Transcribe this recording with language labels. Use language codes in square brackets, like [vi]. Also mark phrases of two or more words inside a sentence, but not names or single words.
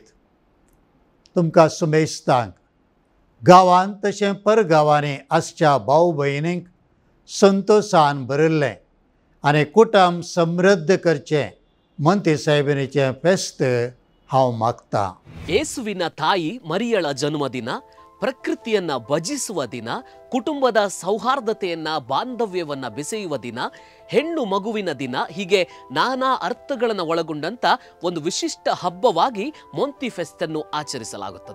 [kok] तुमकां सुमेस्तांक गांवांत तशें परगांवांनी आसच्या भाव भयणींक संतोशान भरिल्लें आनी कुटुंब समृद्ध करचें मोंती सायबिणीचें फेस्त हांव मागतां. [kn] ಯೇಸುವಿನ ತಾಯಿ ಮರಿಯಳ ಜನ್ಮದಿನ, ಪ್ರಕೃತಿಯನ್ನ ಭಜಿಸುವ ದಿನ, ಕುಟುಂಬದ ಸೌಹಾರ್ದತೆಯನ್ನ ಬಾಂಧವ್ಯವನ್ನ ಬೆಸೆಯುವ ದಿನ, ಹೆಣ್ಣು ಮಗುವಿನ ದಿನ, ಹೀಗೆ ನಾನಾ ಅರ್ಥಗಳನ್ನು ಒಳಗೊಂಡಂತ ಒಂದು ವಿಶಿಷ್ಟ ಹಬ್ಬವಾಗಿ ಮೋಂತಿ ಫೆಸ್ಟ್ ಅನ್ನು ಆಚರಿಸಲಾಗುತ್ತದೆ.